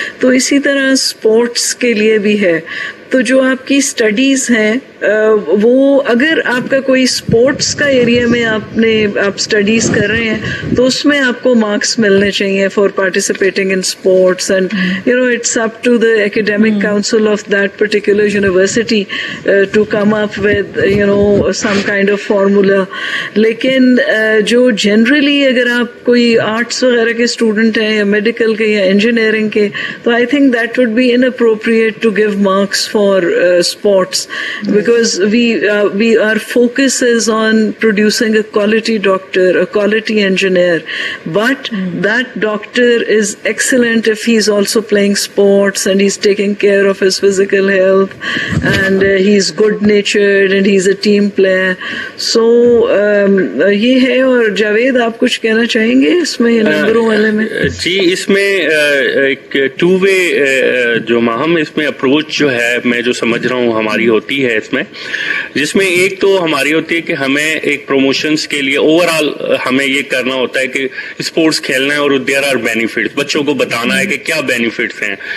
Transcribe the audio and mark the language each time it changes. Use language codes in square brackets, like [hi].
[ur] تو اسی طرح اسپورٹس کے لیے بھی ہے. تو جو آپ کی اسٹڈیز ہیں وہ اگر آپ کا کوئی اسپورٹس کا ایریا میں آپ اسٹڈیز کر رہے ہیں تو اس میں آپ کو مارکس ملنے چاہیے [en] For participating in sports, and it's up to the academic council of that particular university to come up with some kind of formula. [ur] لیکن جو جنرلی اگر آپ کوئی آرٹس وغیرہ کے اسٹوڈنٹ ہیں یا میڈیکل کے یا انجینئرنگ کے, تو [en] I think that would be inappropriate to give marks for sports, because our focus is on producing a quality doctor, a quality engineer, but that doctor is excellent if he's also playing sports and he's taking care of his physical health, and he's good natured and he's a team player. [ur] So یہ ہے. اور جاوید آپ کچھ کہنا چاہیں گے اس میں نمبروں والے میں؟ جی, اس میں ایک ٹو وے جو ماہم اس میں اپروچ جو ہے میں جو سمجھ رہا ہوں ہماری ہوتی ہے اس میں, جس میں ایک تو ہماری ہوتی ہے کہ ہمیں ایک پروموشنز کے لیے اوور آل ہمیں یہ کرنا ہوتا ہے کہ اسپورٹس کھیلنا ہے اور [en] there are benefits, [ur] بچوں کو بتانا ہے کہ کیا بینیفٹس ہیں.